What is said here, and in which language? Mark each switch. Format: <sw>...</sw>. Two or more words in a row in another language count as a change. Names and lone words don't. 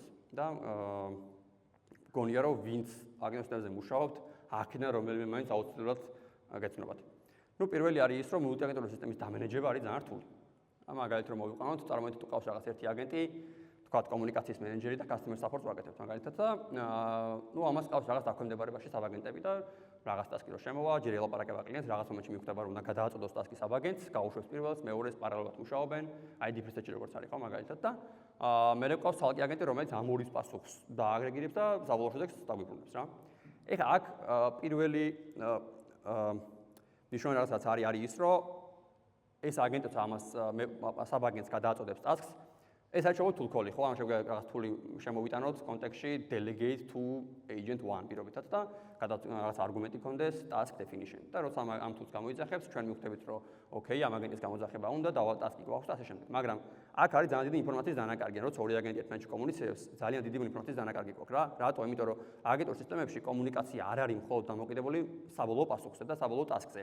<ka>და გონია რომ ვინც აგენტურ სისტემაზე მუშაობთ, აქედან რომელიმე მაინც აუცილებლად გეცნობათ. ნუ პირველი არის ის, რომ მულტიაგენტური სისტემის დამენეჯება არის ძალიან რთული. მაგალითად რომ მოვიყვანოთ, წარმოიდგინეთ თუ ყავს რაღაც ერთი აგენტი, თქვათ კომუნიკაციის მენეჯერი და</ka> <en>customer support-ს</en> <ka>ვაკეთებთ მაგალითად და ნუ ამას ყავს რაღაც დაქვემდებარებაში საბაგენტები და რაღაც ტასკი რო შემოვა, ჯერ ელაპარაკება კლიენტს, რაღაც მომენტში მიხვდება რომ უნდა გადააწოდოს ტასკი საბაგენტს, გაუშვებს პირველს, მეორეს პარალელურად მუშაობენ,</ka> <en>ID preset-ში</en> <ka>როგორც არის ხო მაგალითად და მე ყავს ცალკე აგენტი, რომელიც ამ ორის პასუხს დააგრეგირებს და საბოლოო შედეგს დაგვიბრუნებს რა. ეხლა აქ პირველი ნიშანი რაღაცაც არის ის, რომ ეს აგენტიც ამას საბაგენტს გადააწოდებს ტასკს. ეს არის შეგვიძლია</ka> <en>tool call-ი,</en> <ka>ხო? ამ შეგვიძლია რაღაც tool-ი შემოვიტანოთ კონტექსტში</ka> <en>delegate to agent 1</en> <ka>პირობითად და რაღაც არგუმენტი გქონდეს</ka> <en>task definition.</en> <ka>და როცა ამ tool-ს გამოიძახებს, ჩვენ მივხვდებით, რომ okay, ამ აგენტის გამოძახება უნდა, დავალ task-ი გვაქვს და ასე შემდეგ. მაგრამ აქ არის ძალიან დიდი ინფორმაციის დანაკარგი, როცა ორი აგენტი ერთმანეთში კომუნიცირებს, ძალიან დიდი ინფორმაციის დანაკარგი გვაქვს რა. რატო? იმიტომ რომ აგენტურ სისტემებში კომუნიკაცია არ არის მხოლოდ დამოკიდებული საბოლოო პასუხზე და საბოლოო task-ზე.</ka>